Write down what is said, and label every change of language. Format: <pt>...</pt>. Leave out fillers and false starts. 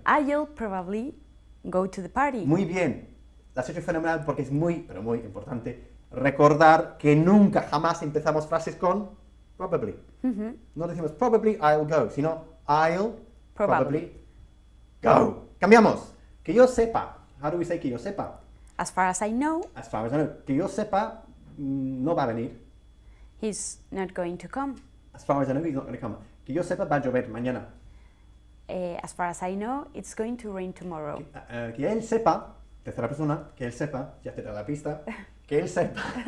<en>I'll probably go to the party.</en> <es>Muy bien. La has hecho fenomenal porque es muy, pero muy importante recordar que nunca, jamás empezamos frases con probably. No decimos</es> <en>probably I'll go,</en> <es>sino</es> <en>I'll probably go.</en> <es>Cambiamos. Que yo sepa.</es> <en>How do we say</en> <es>que yo sepa?</es> <en>As far as I know, As far as I know.</en> <es>Que yo sepa, no va a venir.</es> <en>he's not going to come. As far as I know, he's not going to come.</en> <es>Que yo sepa, va a llover mañana.</es> <en>As far as I know, it's going to rain tomorrow.</en> <es>Que él sepa, tercera persona, que él sepa, ya te da la pista, que él sepa.</es>